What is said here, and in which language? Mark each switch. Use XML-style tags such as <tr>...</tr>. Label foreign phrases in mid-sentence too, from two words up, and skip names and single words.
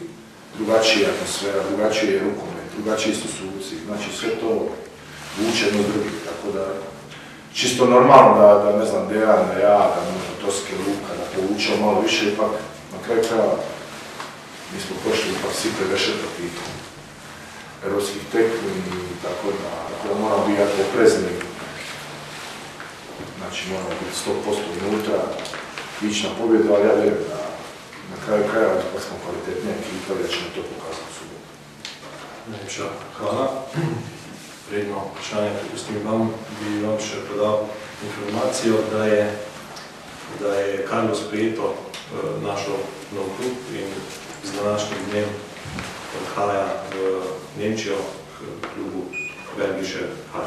<hr>Drugačija atmosfera, drugačiji je rukomet, drugačiji su suci, znači sve to vuče jedno drugi, tako da čisto normalno da ne znam, Dejan, da ja, da možda Toske, Luka, da povučemo malo više, ipak na kraju krajeva mi smo prošli ipak svi prevešeta tih evropskih tekmi i tako da moramo biti jako oprezni. Znači moramo biti 100% unutra, ići na pobjedu, ali ja vjerujem da na kraju krajeva ipak smo kvalitetnija ekipa i da ćemo to pokazati u subotu.</hr> <sl>Najlepša hvala. Predno vprašanje prepustim vam, bi vam še podal informacijo, da je Carlos Prieto našel nov klub in z današnjim dnem odhaja v Nemčijo k klubu Belgische HC.</sl>